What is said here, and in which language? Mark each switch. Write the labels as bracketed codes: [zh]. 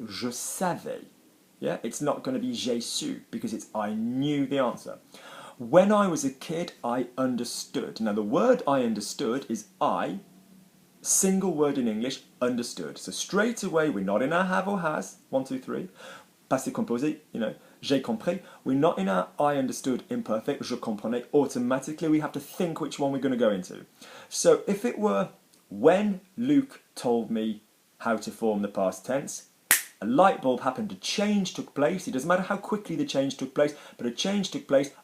[fr] Je savais. [en] Yeah, it's not going to be [fr] j'ai su [en] because it's I knew the answer. When I was a kid, I understood. Now the word I understood is I, single word in English, understood. So straight away, we're not in our have or has, 1, 2, 3. Passé composé, you know, [fr] j'ai compris. [en] We're not in our I understood imperfect, [fr] je comprenais. [en] Automatically, we have to think which one we're going to go into. So if it were when Luke told me how to form the past tense, a light bulb happened, a change took place. It doesn't matter how quickly the change took place, but a change took place.